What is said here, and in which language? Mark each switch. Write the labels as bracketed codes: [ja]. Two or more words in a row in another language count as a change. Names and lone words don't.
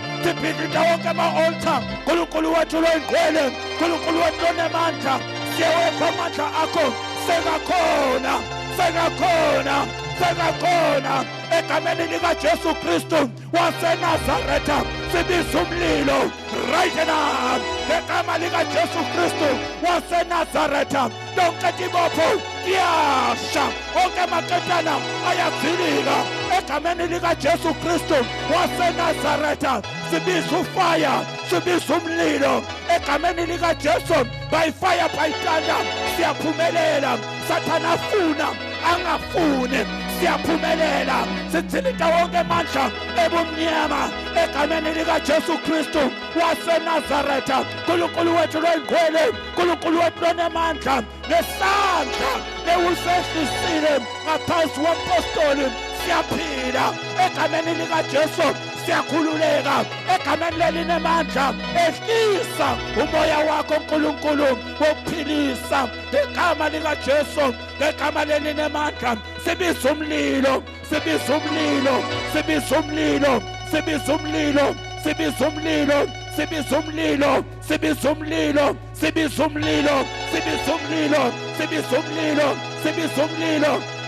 [ss] Siphindida wonke ama-altar. Nkulunkulu wethu loyingcwele, Nkulunkulu wethu lonemandla, siyawekho amandla akho. Sekakhona, sekakhona, sekakhona egameni likaJesu Kristu waseNazaretha. Sibiza umlilo [en] right now [ss] ngegama likaJesu Kristu waseNazaretha. Lonke tibopho kuyasha, onke amaketana ayadilika egameni likaJesu Kristu waseNazaretha. Sibiza ufaya, sibiza umlilo egameni likaJesu. [en] By fire, by thunder, [ss] siyaphumelela. Sathana afuna angafuni, siyaphumelela. Sidilida wonke amandla ebumnyama egameni likaJesu Kristu waseNazaretha. Nkulunkulu wethu loyingcwele, Nkulunkulu wethu lonemandla, nesandla ewusehlisile ngaphansi kwempostoli siyaphila egameni likaJesu. Siyakhululeka egameni lelinamandla. Ehlisa umoya wakho Nkulunkulu wokuphilisa ngegama likaJesu, ngegama lelinamandla. Sibiza umlilo, sibiza umlilo, sibiza umlilo, sibiza umlilo, sibiza umlilo, sibiza umlilo, sibiza umlilo, sibiza umlilo, sibiza umlilo, sibiza umlilo, sibiza umlilo.